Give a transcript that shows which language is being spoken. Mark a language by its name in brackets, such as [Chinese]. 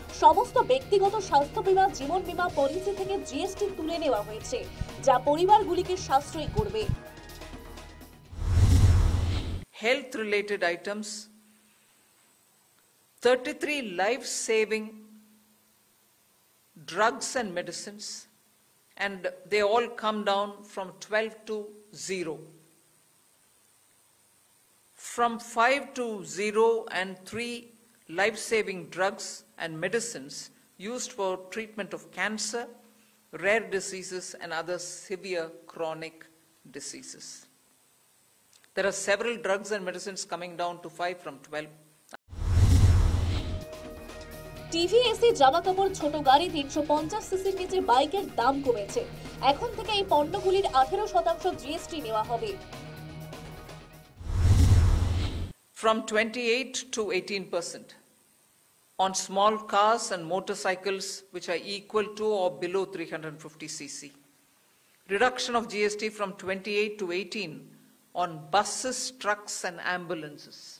[Bangla] সমস্ত ব্যক্তিগত স্বাস্থ্য বীমা, জীবন বীমা পলিসি থেকে জিএসটি তুলে নেওয়া হয়েছে, যা পরিবারগুলিকে সাশ্রয়ী করবে। [English] Health related items, 33 life-saving drugs and medicines, and they all come down from 12 to 0. From 5 to 0 and 3 life-saving drugs and medicines used for treatment of cancer, rare diseases and other severe chronic diseases. There are several drugs and medicines coming down to 5 from 12. [Bangla] TV, AC, জামা কাপড়, ছোট গাড়ি, 350 সিসির নিচে বাইকের দাম কমেছে। এখন থেকে এই পণ্যগুলির 18% জিএসটি নেওয়া হবে। [English] From 28 to 18% on small cars and motorcycles which are equal to or below 350 cc. Reduction of GST from 28 to 18 on buses, trucks and ambulances.